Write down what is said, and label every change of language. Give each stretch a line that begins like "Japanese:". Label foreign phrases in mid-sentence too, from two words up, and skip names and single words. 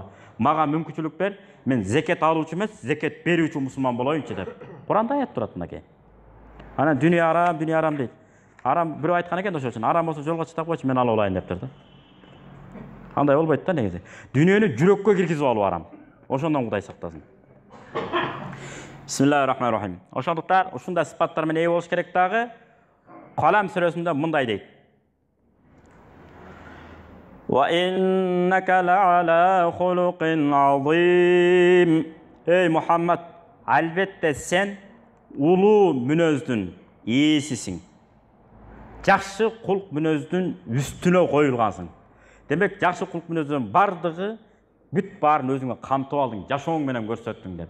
Kyrgyz: Мага мүмкүнчүлүк бер, мен зекет алуучу эмес, зекет берүүчү мусулман болоюнчу деп. Куранда аят турат мынакей. Анан дүнүйө арам дейт. Арам бирөө айткан экен ошол үчүн, арам болсо жолго чыдап койчу, мен алып алайын дептир да. Андай болбойт да негизи. Дүнүйөнү жүрөккө киргизип алуу арам. Ошондон Кудай сактасын.
Arabic: بسم الله الرحمن الرحيم.
Kyrgyz: Ошондуктан ушундай сыпаттар менен ээ болуш керек дагы. Калам сүрөсүндө мындай дейт.
Arabic: وإنك لعلى خلق عظيم.
Kyrgyz: Эй Мухаммад, албетте сен улуу мүнөздүн ээсисиң. Жакшы кулк мүнөздүн үстүнө коюлгансың. Демек, жакшы кулк мүнөздүн бардыгы бүт баарын өзүңө камтып алдың, жашооң менен көрсөттүң деп.